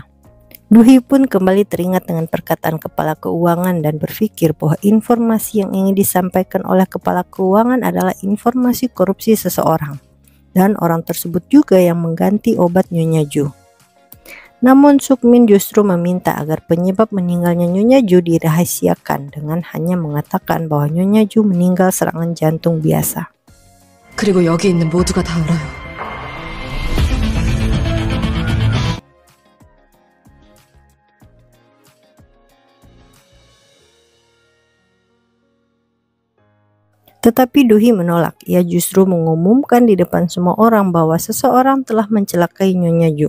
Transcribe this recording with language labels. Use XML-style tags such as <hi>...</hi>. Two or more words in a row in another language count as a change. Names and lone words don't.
<id>Duhi pun kembali teringat dengan perkataan kepala keuangan dan berpikir bahwa informasi yang ingin disampaikan oleh kepala keuangan adalah informasi korupsi seseorang, dan orang tersebut juga yang mengganti obat Nyonya Ju. Namun Sukmin justru meminta agar penyebab meninggalnya Nyonya Ju dirahasiakan dengan hanya mengatakan bahwa Nyonya Ju meninggal serangan jantung biasa.</id> <ko>그리고 여기 있는 모두가 다 알아요.</ko> <id>Tetapi Duhi menolak. Ia justru mengumumkan di depan semua orang bahwa seseorang telah mencelakai Nyonya Ju.</id>